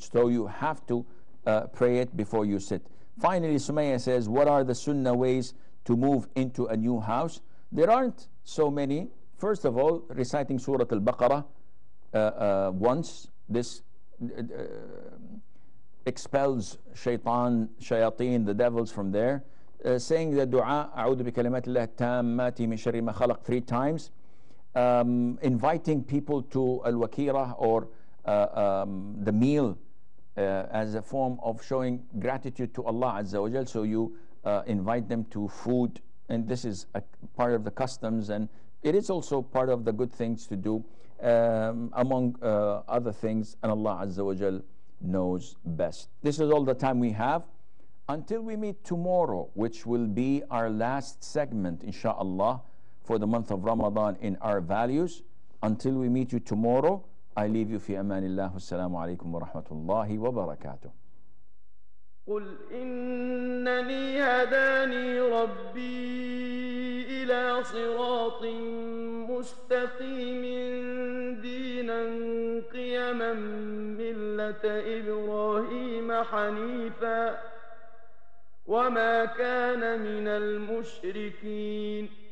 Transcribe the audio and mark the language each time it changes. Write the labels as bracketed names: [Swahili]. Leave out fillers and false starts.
[English] So you have to pray it before you sit. Finally, Sumaya says, what are the sunnah ways to move into a new house? There aren't so many. First of all, reciting Surah Al-Baqarah once. This expels shayateen, the devils from there. Saying the dua, [Arabic] أعوذ بكلمات الله التامات من شر ما خلق [English] 3 times. Inviting people to al-wakira, or the meal as a form of showing gratitude to Allah Azza wa Jal. So you invite them to food, and this is a part of the customs, and it is also part of the good things to do, among other things, and Allah Azza wa Jal knows best. This is all the time we have until we meet tomorrow, which will be our last segment, inshallah, for the month of Ramadan in our values. Until we meet you tomorrow, I leave you fi amanillah. Assalamu alaikum wa rahmatullahi wa barakatuh. [Arabic] قل إنني هداني ربي إلى صراط مستقيم دينا قيما ملة إبراهيم حنيفا وما كان من المشركين